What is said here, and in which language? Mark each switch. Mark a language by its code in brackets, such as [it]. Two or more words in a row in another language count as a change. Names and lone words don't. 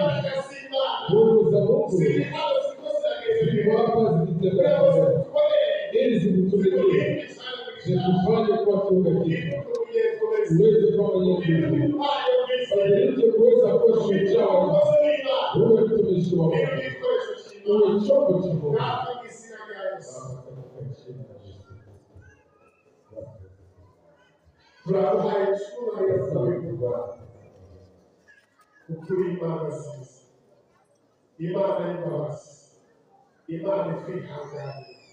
[sw] Nguvu za Mungu ziko hapa zikitembea pamoja ili zikutumikie, zikufanye kuwa kiumbe kipya, uweze kuwa mwenye nguvu, badilike kuweza kuwa shujaa, uwe mtumishi wa Mungu, uwe chombo cha Mungu. [rw] Turaguhaye icyubahiro Bwana, ukuri Imana nziza, Imana y'imbabazi, Imana itwihanganira.